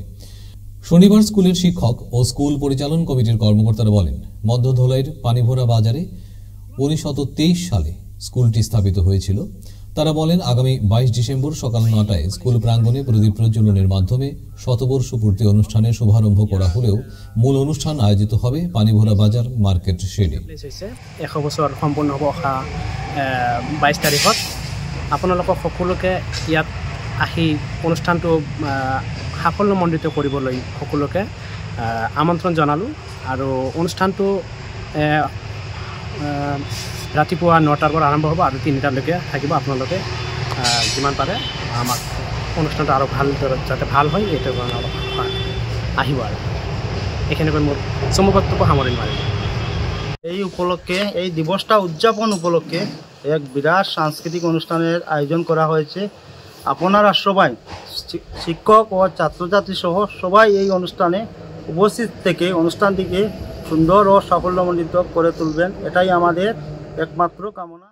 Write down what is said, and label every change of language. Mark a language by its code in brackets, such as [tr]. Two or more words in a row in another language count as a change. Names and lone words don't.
[bn] শনিবার স্কুলের শিক্ষক ও স্কুল পরিচালন কমিটির কর্মকর্তারা বলেন, মধ্যধলাইয়ের পানিভরা বাজারে 1923 সালে স্কুলটি স্থাপিত হয়েছিল। তারা বলেন, আগামী 22 ডিসেম্বর সকাল 9টায় স্কুল প্রাঙ্গণে প্রদীপ প্রজ্বলনের মাধ্যমে শতবর্ষ পূর্তি অনুষ্ঠানের শুভারম্ভ করা হলেও মূল অনুষ্ঠান আয়োজিত হবে পানিভরা বাজার মার্কেট শেডে। [as] 100 বছৰ সম্পূৰ্ণ হ'ব অহা 22 তাৰিখত। আপোনালোকক সকলোকে ইয়াত আহি অনুষ্ঠানটো সাফল্যমণ্ডিত কৰিবলৈ সকলোকে আমন্ত্ৰণ জনালোঁ। আৰু অনুষ্ঠানটো ৰাতিপুৱা 9টাৰ পৰা আৰম্ভ হ'ব আৰু 3টালৈকে থাকিব। আপোনালোকে যিমান পাৰে আমাক অনুষ্ঠানটো আৰু ভাল যাতে ভাল হয় এইটো কাৰণে অলপ আহিব। আৰু এইখিনিকৈ মোৰ চমু বক্তব্য সামৰণি মাৰিম। [bn] এই উপলক্ষে এই দিবসটা উদযাপন উপলক্ষে এক বিরাট সাংস্কৃতিক অনুষ্ঠানের আয়োজন করা হয়েছে। আপনারা সবাই শিক্ষক ও ছাত্রছাত্রী সহ সবাই এই অনুষ্ঠানে উপস্থিত থেকে অনুষ্ঠানটিকে সুন্দর ও সাফল্যমণ্ডিত করে তুলবেন, এটাই আমাদের একমাত্র কামনা।